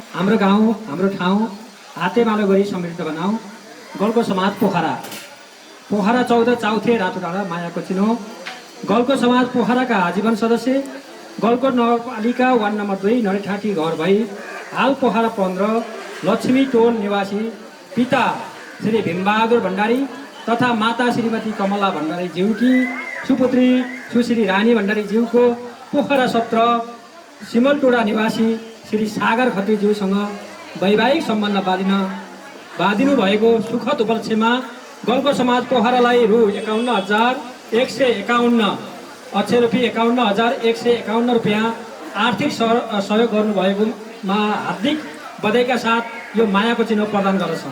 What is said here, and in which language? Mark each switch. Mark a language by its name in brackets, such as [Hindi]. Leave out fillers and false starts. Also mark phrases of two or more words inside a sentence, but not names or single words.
[Nepali] हाम्रो गाउँ, हाम्रो ठाउँ हातेमालो गरी समृद्ध बनाऊ। गोलकोट समाज पोखरा 14 चाउथे रातो डाँडा मायाको चिनो। गोलकोट समाज पोखराका आजीवन सदस्य, गोलकोट नगरपालिका वार्ड नम्बर 2 नरेठाटी घर भई हाल पोखरा 15 लक्ष्मी टोल निवासी पिता श्री भीमबहादुर भण्डारी तथा माता श्रीमती कमला भण्डारी ज्यूकी सुपुत्री सुश्री रानी भण्डारी ज्यूको पोखरा 17 सिमलटोडा निवासी श्री सागर खत्री ज्यूसँग वैवाहिक सम्बन्ध बाँधिनु भएको सुखद उपलक्ष्यमा गोलकोट समाज पोखरालाई रु 51,151 अक्षय रुपियाँ 51,151 रुपियाँ आर्थिक सहयोग गर्नुभएकोमा हार्दिक बधाईका साथ यो मायाको चिन्ह प्रदान गर्दछौँ।